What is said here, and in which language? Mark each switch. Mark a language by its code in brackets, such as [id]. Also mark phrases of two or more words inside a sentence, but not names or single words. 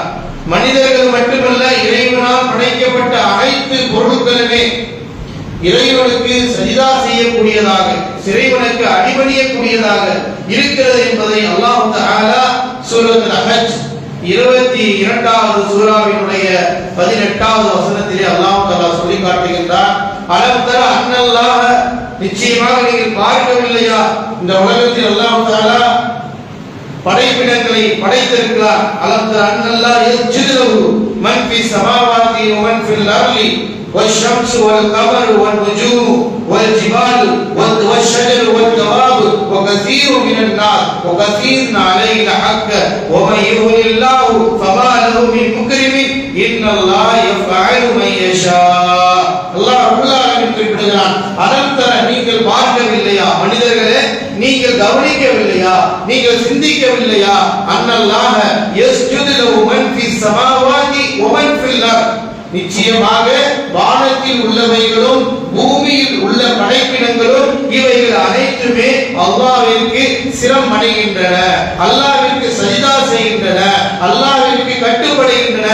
[ta] மனிதர்கள் மட்டுமல்ல, இறைவனால் படைக்கப்பட்ட அனைத்து பொருட்களுமே இறைவனுக்கு சஜிதா செய்யக்கூடியதாக, இறைவனுக்கு அடிபணியக்கூடியதாக இருக்கிறது என்பதை அல்லாஹ் தஆலா சூரத்துல் ஹஜ் 22வது சூராவினுடைய 18வது வசனத்திலே அல்லாஹ் தஆலா சொல்லி காட்டுகின்றார். [ar] ألم تر أن الله, [ta] நிச்சயமாக நீங்கள் பார்க்கவில்லையா, இந்த உலகத்தில் அல்லாஹ் தஆலா படைப்பிடங்களை படைத்திருக்கிறார். [ar] ألم تر أن الله يسجد من في السماوات و من في الأرض والشمس والقمر والنجوم والجبال والشجر والدواب وكثير من الناس وكثير عليه الحق ومن يهن الله فما له من مكرم ان الله يفعل ما يشاء. الله رب العالمين [ta] குறிப்பிடுகிறான், அனந்தர நீங்கள் பார்க்கவில்லையா மனிதர்களே, நீங்கள் கவனிக்கவில்லையா, நீங்கள் சிந்திக்கவில்லையா, [ar] أن الله يسجد له من في السماوات و من في الأرض, [ta] நிச்சயமாக வானத்தில் உள்ளவைகளும் பூமியில் உள்ள படைப்பினங்களும் இவைகள் அனைத்துமே அல்லாஹ்விற்கு சிரம் அடைகின்றன, அல்லாஹ்விற்கு சஜிதா செய்கின்றன, அல்லாஹ்விற்கு கட்டுப்படுகின்றன.